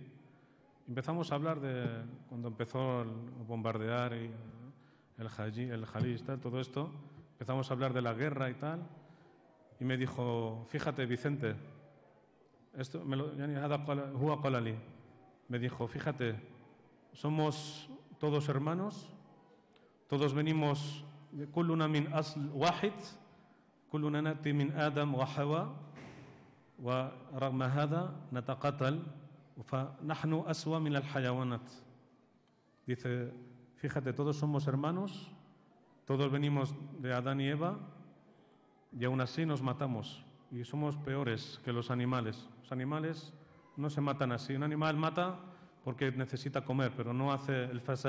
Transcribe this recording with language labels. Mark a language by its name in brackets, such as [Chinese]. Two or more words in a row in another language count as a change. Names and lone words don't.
[Spanish] Empezamos a hablar de cuando empezó a bombardear y el Jalij, todo esto. Empezamos a hablar de la guerra y tal. Y me dijo, fíjate, Vicente, esto me dijo, fíjate, somos todos hermanos, todos venimos de [Arabic] كلنا من أصل واحد كلنا نأتي من آدم وحواء ورغم هذا نتقاتل. فنحن أسوأ من الحيوانات. [Spanish] Dice, fíjate, todos somos hermanos, todos venimos de Adán y Eva y aún así nos matamos y somos peores que los animales. Los animales no se matan así. Un animal mata porque necesita comer, pero no hace el fasad.